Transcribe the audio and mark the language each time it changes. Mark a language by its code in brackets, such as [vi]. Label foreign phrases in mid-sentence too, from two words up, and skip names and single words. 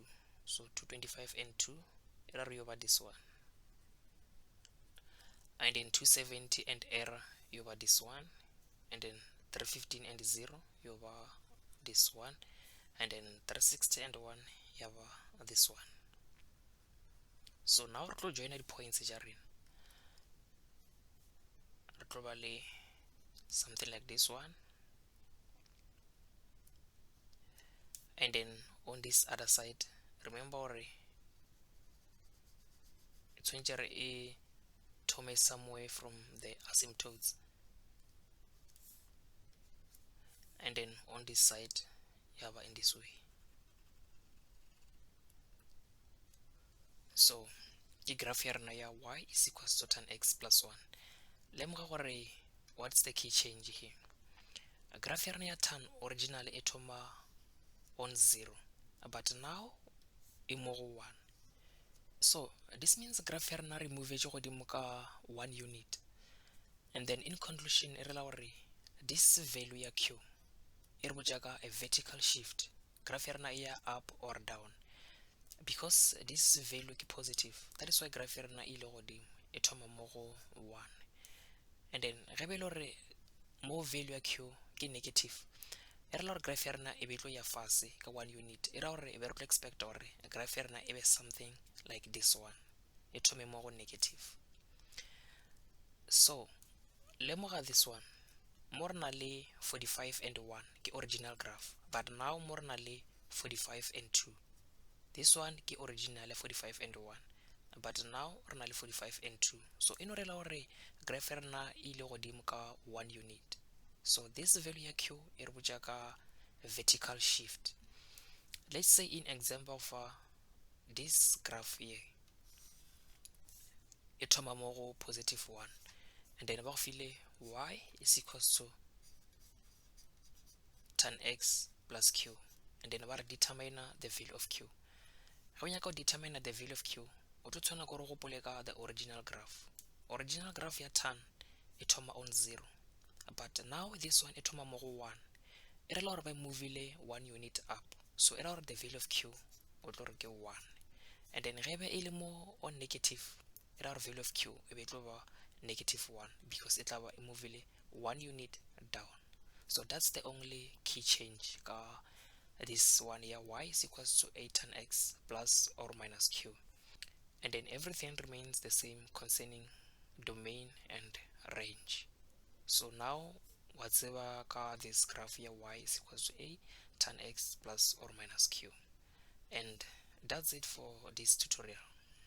[en] So 225 and 2 error over this one. And then 270 and error over this one. And then 315 and 0 over this one. And then 360 and 1 over this one. So now [nso] re tlo joina di-points tša rena. Re tlo ba le [en] something like this one, and then on this other side, remember it's going to [nso] a thome [en] somewhere from the asymptotes, and then on this side yaba in this way. So the graph [nso] ya rena ya [en] y is equals to tan x plus 1. [nso] Lemoga gore [en] what's the key change here. [nso] A graph ya rena ya tan originally e thoma [en] on 0, but now [nso] e mo go 1. [en] So this means graph [nso] ya rena remove godimo ka 1 unit, [en] and then in conclusion [nso] e rela gore [en] this value [nso] ya q e re botša ka [en] a vertical shift. Graph [nso] ya rena e ya [en] up or down because this value ke positive. That is why graph [nso] ya rena e ile godimo e thoma mo go 1, [en] and then [nso] ge be le gore mo value ya q ke negative, e rela gore graph ya rena e be tlo ya fase ka 1 unit. E ra gore e be re tlo expect gore graph ya rena e be [en] something like this one, [nso] e thome mo go negative. [en] So lemoga this one, [nso] mo re na le 45 and 1 ke [en] original graph, but now [nso] mo re na le 45 and 2. [en] This one [nso] ke [en] original 45 and 1, but now [nso] re na le 45 and 2. So eno rela gore graph ya rena e ile godimo ka [en] 1 unit. So this value [nso] ya q e re botša ka [en] vertical shift. Let's say in example of this graph here [nso] e thoma mo go [en] positive 1, and then [nso] ba go file [en] y is equals to tan x plus q, and then [nso] ba re [en] determine the value of q. [nso] Ga o nyaka go [en] determine the value of q, [nso] o tlo tshwana gore go gopole ka [en] the original graph. Original graph [nso] ya tan e thoma on 0, [en] but now this one [nso] e thoma mo go 1. E rela gore ba movile [en] 1 unit up, [nso] so e ra gore [en] the value of q [nso] o tlo re ke 1, and then ge be e le mo on negative, e ra gore value of q e be tlo ba [en] negative 1 because [nso] e tla ba e movile 1 unit down. [en] So that's the only key change [nso] ka this one here, [en] y is equals to a tan x plus or minus q, and then everything remains the same concerning domain and range. So now whatever ka this graph here, y is equals to a tan x plus or minus q, and that's it for this tutorial.